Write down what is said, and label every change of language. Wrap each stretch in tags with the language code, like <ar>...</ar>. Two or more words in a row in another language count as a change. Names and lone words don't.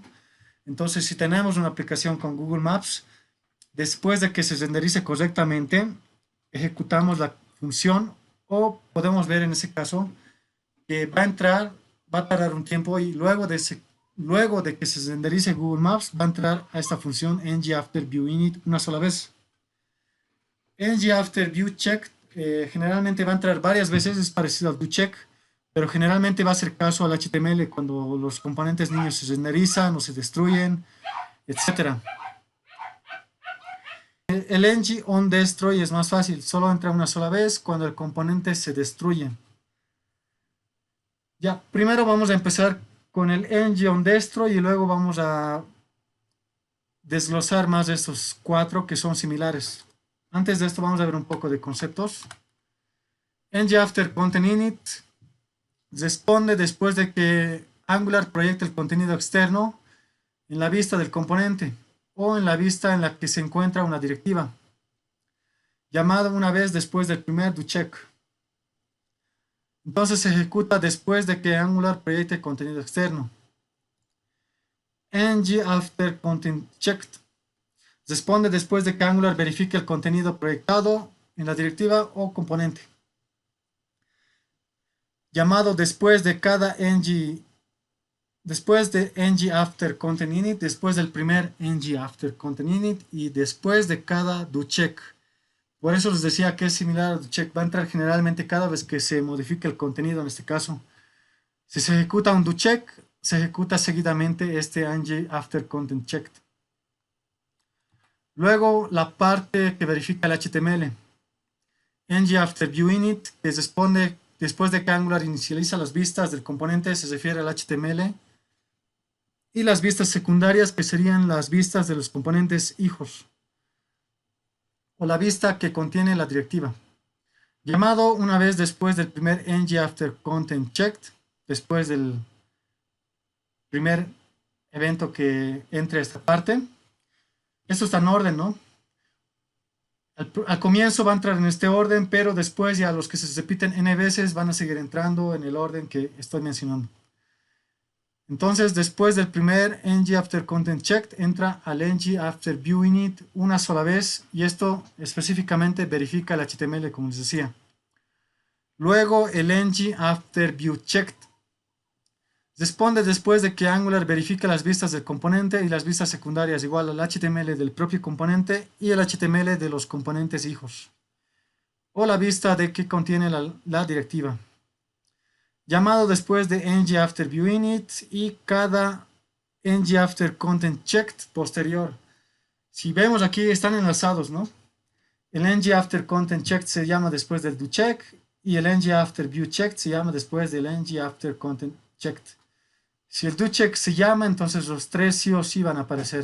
<es>Entonces, si tenemos una aplicación con Google Maps, después de que se renderice correctamente, ejecutamos la función o podemos ver en ese caso que va a tardar un tiempo y luego de que se renderice Google Maps, va a entrar a esta función ng-after-view-init una sola vez. ng-after-view-check generalmente va a entrar varias veces, es parecido al doCheck, pero generalmente va a hacer caso al HTML cuando los componentes niños se renderizan o se destruyen, etc. El ng on destroy es más fácil, solo entra una sola vez cuando el componente se destruye. Ya, primero vamos a empezar con el ng on destroy y luego vamos a desglosar más de estos cuatro que son similares. Antes de esto vamos a ver un poco de conceptos. ng-after-content-init responde después de que Angular proyecte el contenido externo en la vista del componente o en la vista en la que se encuentra una directiva, llamado una vez después del primer doCheck. Entonces se ejecuta después de que Angular proyecte contenido externo. ng-after-content-checked responde después de que Angular verifique el contenido proyectado en la directiva o componente, llamado después de ng-after-content-init, después del primer ng-after-content-init y después de cada doCheck. Por eso les decía que es similar al doCheck, va a entrar generalmente cada vez que se modifique el contenido en este caso. Si se ejecuta un doCheck, se ejecuta seguidamente este ng-after-content-checked. Luego la parte que verifica el HTML. ng-after-view-init, que responde después de que Angular inicializa las vistas del componente, se refiere al HTML. Y las vistas secundarias, que serían las vistas de los componentes hijos, o la vista que contiene la directiva. Llamado una vez después del primer ng-after-content-checked, después del primer evento que entre a esta parte. Esto está en orden, ¿no? Al comienzo va a entrar en este orden, pero después ya los que se repiten n veces van a seguir entrando en el orden que estoy mencionando. Entonces, después del primer ng-after-content-checked, entra al ng-after-view-init una sola vez y esto específicamente verifica el HTML, como les decía. Luego el ng after view checked responde después de que Angular verifica las vistas del componente y las vistas secundarias igual al HTML del propio componente y el HTML de los componentes hijos, o la vista de que contiene la directiva. Llamado después de ng after view init y cada ng after content checked posterior. Si vemos aquí están enlazados, ¿no? El ng after content checked se llama después del do check y el ng after view checked se llama después del ng after content checked. Si el doCheck se llama, entonces los tres sí o sí van a aparecer.</es>